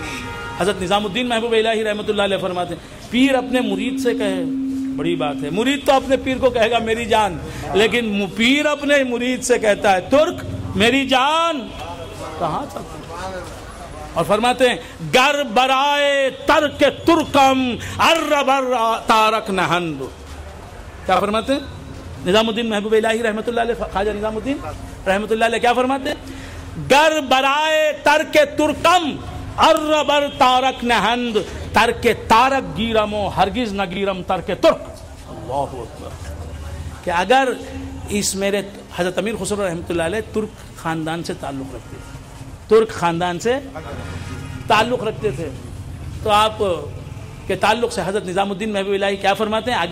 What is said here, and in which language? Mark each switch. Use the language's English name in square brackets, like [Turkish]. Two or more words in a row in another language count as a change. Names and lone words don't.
[Urdu] حضرت نظام الدین محبوب الہی [Arabic] رحمۃ اللہ علیہ [Urdu] فرماتے ہیں پیر اپنے مرید سے کہے، بڑی بات ہے. مرید تو اپنے پیر کو کہے گا میری جان، لیکن پیر اپنے مرید سے کہتا ہے ترک میری جان. کہاں تک؟ اور فرماتے ہیں [Persian] گر برائے ترک ترکم اربر تارک نہند. [Urdu] کیا فرماتے ہیں نظام الدین محبوب الہی [Arabic] رحمۃ اللہ علیہ؟ [Urdu] خواجہ نظام الدین [Arabic] رحمۃ اللہ علیہ [Urdu] کیا فرماتے ہیں؟ [Persian] گر برائے ترک ترکم اربر تارک نہند، ترک تارک گیرم و ہرگز نہ گیرم ترک ترک. [Arabic] اللہ اکبر. [Urdu] کہ اگر اس میرے حضرت امیر خسرو [Arabic] رحمۃ اللہ علیہ [Urdu] ترک خاندان سے تعلق رکھتے تھے، ترک خاندان سے تعلق رکھتے تھے، تو آپ کے تعلق سے حضرت نظام الدین محبوب الہی کیا فرماتے ہیں؟